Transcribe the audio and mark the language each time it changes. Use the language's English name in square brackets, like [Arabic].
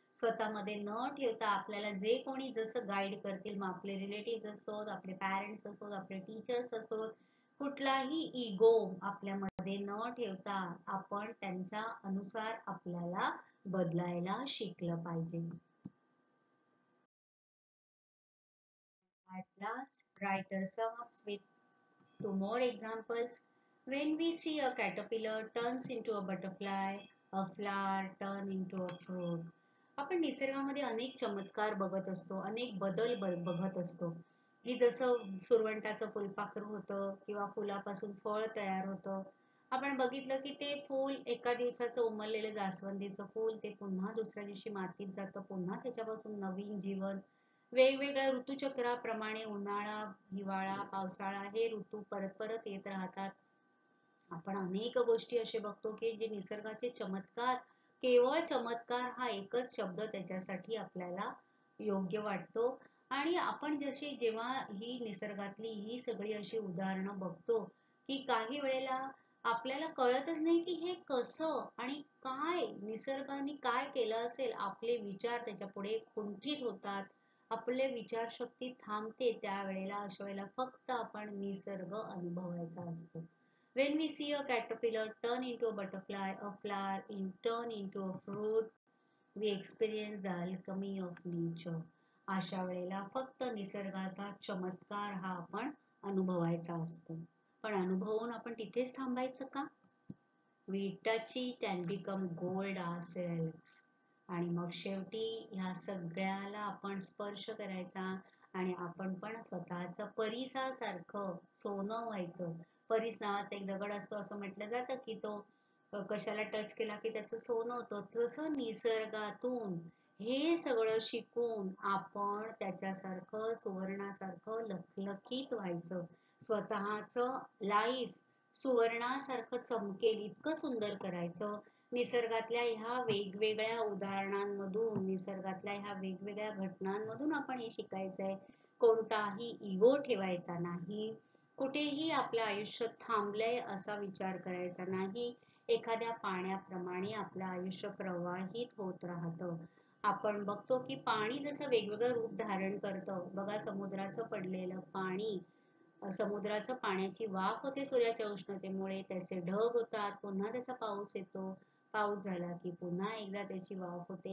[Marathi] स्वतःमध्ये न ठेवता आपल्याला जे कोणी जसं गाईड करतील, मग आपले रिलेटिव्ह असोत, आपले पॅरेंट्स असोत, आपले टीचर्स असोत, कुठलाही इगो आपल्यामध्ये न ठेवता आपण त्यांच्या अनुसार आपल्याला बदलायला शिकलं पाहिजे. [English] At last, writer sums with two more examples. When we see a caterpillar turns into a butterfly, a flower turn into a fruit. [Marathi] आपण निसर्गामध्ये अनेक चमत्कार बघत असतो, अनेक बदल बघत असतो, की जसं सुरवंटाचं फुलपाखरू होतं किंवा फुलापासून फळ तयार होतं. आपण बघितलं की ते फूल एका दिवसाचं उमललेलं जास्वंदीचं फूल ते पुन्हा दुसऱ्या दिवशी मातीत जातं, पुन्हा त्याच्यापासून नवीन जीवन. वेगवेगळ्या ऋतुचक्राप्रमाणे उन्हाळा, हिवाळा, पावसाळा हे ऋतू परत परत येत राहतात. आपण अनेक गोष्टी असे बघतो की जे निसर्गाचे चमत्कार, केवळ चमत्कार हा एकच शब्द त्याच्यासाठी आपल्याला योग्य वाटतो. आणि आपण जशी जेव्हा ही निसर्गातली ही सगळी अशी उदाहरणं बघतो की काही वेळेला आपल्याला कळतच नाही की हे कसं आणि काय निसर्गाने काय केलं असेल. आपले विचार त्याच्या पुढे खुंटीत होतात, आपले विचारशक्ती थांबते. त्यावेळेला अशा वेळेला फक्त आपण निसर्ग अनुभवायचा असतो. [English] When we see a caterpillar turn into a butterfly, a flower turn into a fruit, we experience the alchemy of nature. [Marathi] अशा वेळेला फक्त निसर्गाचा चमत्कार हा आपण अनुभवायचा असतो. पण अनुभवून आपण तिथेच थांबायचं का? [English] We touch it and become gold ourselves. [Marathi] आणि मग शेवटी ह्या सगळ्याला आपण स्पर्श करायचा आणि आपण पण स्वतःच परिसासारखं सोनं व्हायचं. परीस नावाचा एक दगड असतो, असं म्हटलं जातं की तो कशाला टच केला की त्याचं सोनं होतं, तसं निसर्गातून हे सगळं शिकून आपण त्याच्यासारखं सुवर्णासारखं लखलखीत व्हायचं. स्वतःचं लाईफ सुवर्णासारखं चमकेल इतकं सुंदर करायचं. निसर्गातल्या ह्या वेगवेगळ्या उदाहरणांमधून, निसर्गातल्या ह्या वेगवेगळ्या घटनांमधून आपण हे शिकायचंय. कोणताही इगो ठेवायचा नाही, कुठेही आपलं आयुष्य थांबलंय असा विचार करायचा नाही. एखाद्या पाण्याप्रमाणे आपलं आयुष्य प्रवाहित होत राहतं. आपण बघतो की पाणी जसं वेगवेगळं रूप धारण करतं, बघा समुद्राचं पडलेलं पाणी, समुद्राचं पाण्याची वाफ होते सूर्याच्या उष्णतेमुळे, त्याचे ढग होतात, पुन्हा त्याचा पाऊस येतो, पाऊस झाला की पुन्हा एकदा त्याची वाफ होते.